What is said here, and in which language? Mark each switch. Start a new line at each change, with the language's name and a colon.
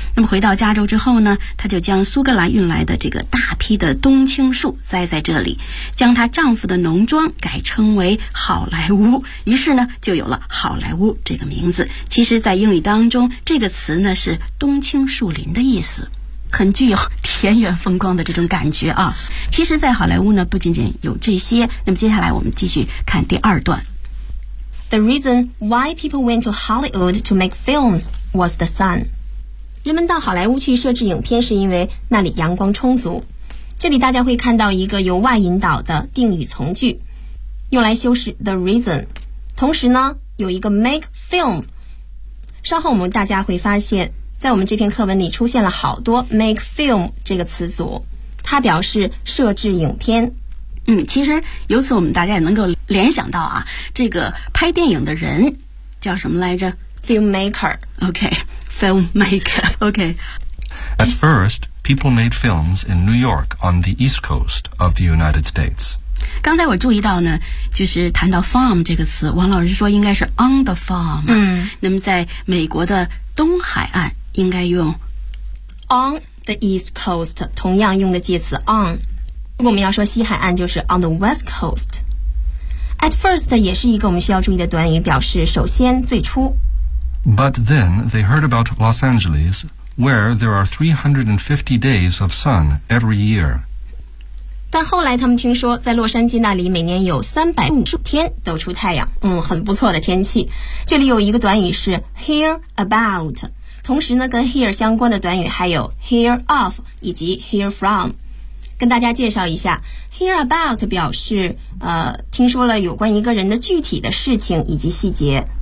Chinese: 那么回到加州之后呢，他就将苏格兰运来的这个大批的冬青树栽在这里，将她丈夫的农庄改称为好莱坞，于是呢就有了好莱坞这个名字。其实在英语当中，这个词呢是冬青树林的意思，很具有田园风光的这种感觉啊。其实在好莱坞呢不仅仅有这些，那么接下来我们继续看第二段。
English: The reason why people went to Hollywood to make films was the sun.
Chinese: 人们到好莱坞去摄制影片是因为那里阳光充足。这里大家会看到一个由 why 引导的定语从句，用来修饰 the reason。同时呢有一个 make film， 稍后我们大家会发现在我们这篇课文里出现了好多 make film 这个词组，它表示摄制影片。其实由此我们大家也能够联想到啊，这个拍电影的人叫什么来着？
English: Filmmaker. OK, filmmaker. OK. At first, people made films in New York on the East Coast of the United States.
Chinese: 刚才我注意到呢，就是谈到 farm 这个词，王老师说应该是 on the farm。那么在美国的东海岸应该用
English: on the East Coast，
Chinese: 同样用的介词 on。如果我们要说西海岸就是
English: on the west coast。 At first
Chinese: 也是一个我们需要注意的短语，表示首先最初。
English: But then they heard about Los Angeles where there are 350 days of sun every year。
Chinese: 但后来他们听说在洛杉矶那里每年有350天都出太阳，很不错的天气。这里有一个短语是 hear about， 同时呢跟 hear 相关的短语还有 hear of 以及 hear from。跟大家介绍一下 ，hear about 表示听说了有关一个人的具体的事情以及细节。